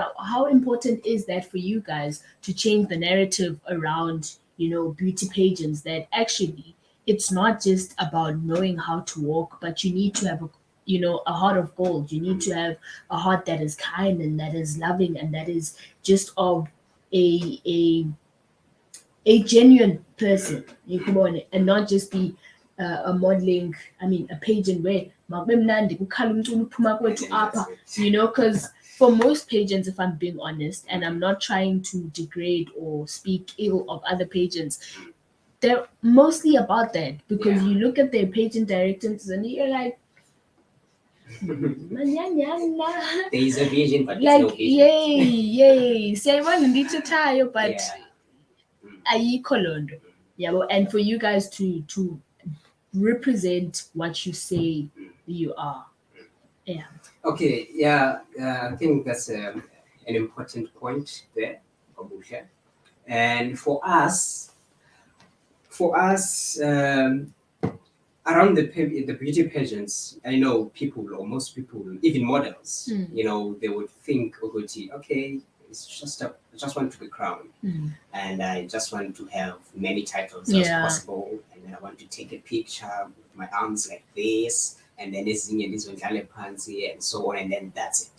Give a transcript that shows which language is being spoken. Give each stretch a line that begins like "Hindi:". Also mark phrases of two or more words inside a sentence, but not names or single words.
English: How important is that for you guys to change the narrative around, beauty pageants, that actually it's not just about knowing how to walk, but you need to have a heart of gold. You need to have a heart that is kind and that is loving and that is just of a a a genuine person, you come on, and not just be a modeling. I mean, a pageant where
Xhosa: makube kukhala umculo uphuma kwethu apha,
English: because for most pageants, if I'm being honest, and I'm not trying to degrade or speak ill of other pageants, they're mostly about that because you look at their pageant directors and you're like, there is a vision, but like, no vision. yay,
Xhosa: siyayibona ndithe tayo, but ayikho loo nto.
English: And for you guys to represent what you say you are. Okay, I think that's an important point there, Babusha. And for us, around the beauty pageants, I know people, or most people, even models, they would think, okay, it's just I just want to be crowned, and I just want to have many titles as possible, and then I want to take a picture with my arms like this, and then and so on, and then that's it.